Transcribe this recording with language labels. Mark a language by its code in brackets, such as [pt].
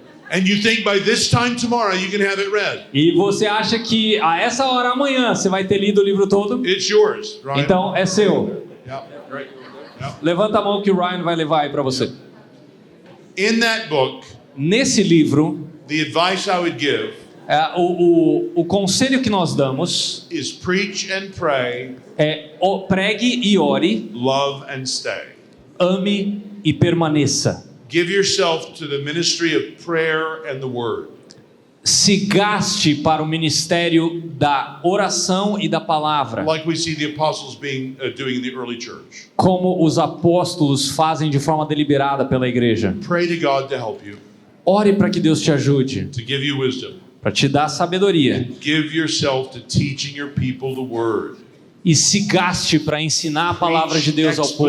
[en] and you think by this time tomorrow you can have it read. [pt] E você acha que a essa hora amanhã você vai ter lido o livro todo? [en] It's yours, right? [pt] Então é seu. [en] Yeah, great. Yeah. [pt] Levanta a mão que o Ryan vai levar aí para você. [en] In that book, [pt] Nesse livro, [en] the advice I would give [pt] o conselho que nós damos [en] is preach and pray, [pt] é pregue e ore, [en] love and stay. [pt] ame e permaneça. [en] Give yourself to the ministry of prayer and the word. [pt] Se gaste para o ministério da oração e da palavra, [en] Like we see the apostles doing in the early church. [pt] como os apóstolos fazem de forma deliberada pela igreja. [en] Pray to God to help you, [pt] Ore para que Deus te ajude, [en] to give you wisdom. [pt] para te dar sabedoria. [en] Give yourself to teaching your people the word. [pt] E se gaste para ensinar a palavra de Deus ao povo.